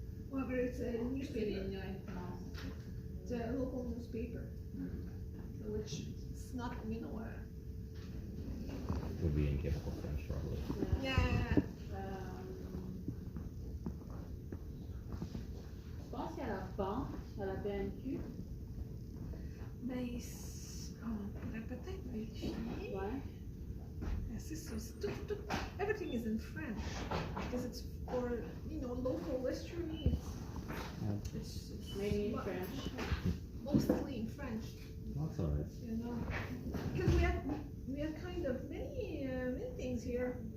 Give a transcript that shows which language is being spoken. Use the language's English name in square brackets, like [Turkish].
[English] Well, but it's a newspaper. It's a local newspaper, so which it's not, would be incapable of French probably. yeah. [French] Je pense qu'à la banque, à la BNQ. Mais on pourrait peut-être vérifier. Ouais. C'est tout, [English] everything is in French because it's for local history. It's Mainly in French. mostly in French. That's alright. Because we have kind of many things here.